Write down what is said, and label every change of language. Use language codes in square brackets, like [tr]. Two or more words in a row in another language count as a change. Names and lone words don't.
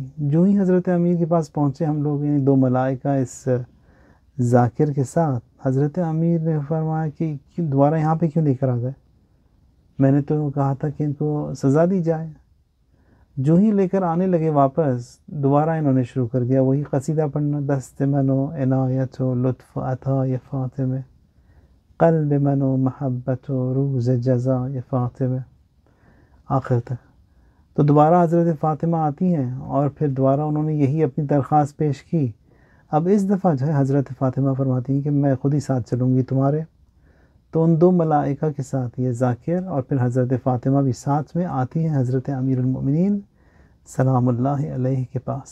[ur] جو ہی حضرت امیر کے پاس پہنچے ہم لوگ، یعنی دو ملائکہ اس ذاکر کے ساتھ، حضرت امیر نے فرمایا کہ دوبارہ یہاں پہ کیوں لے کر آ گئے؟ میں نے تو کہا تھا کہ ان کو سزا دی جائے۔ جو ہی لے کر آنے لگے واپس، دوبارہ انہوں نے شروع کر دیا وہی قصیدہ پڑھنا، [fa] دست منو عنایت و لطف عطا یا فاطمہ، قلب منو محبت و روز جزا یا فاطمہ، [ur] آخر تک۔ تو دوبارہ حضرت فاطمہ آتی ہیں اور پھر دوبارہ انہوں نے یہی اپنی درخواست پیش کی۔ اب اس دفعہ جو ہے حضرت فاطمہ فرماتی ہیں کہ میں خود ہی ساتھ چلوں گی تمہارے۔ تو ان دو ملائکہ کے ساتھ یہ ذاکر اور پھر حضرت فاطمہ بھی ساتھ میں آتی ہیں حضرت امیر المؤمنین سلام اللہ علیہ کے پاس۔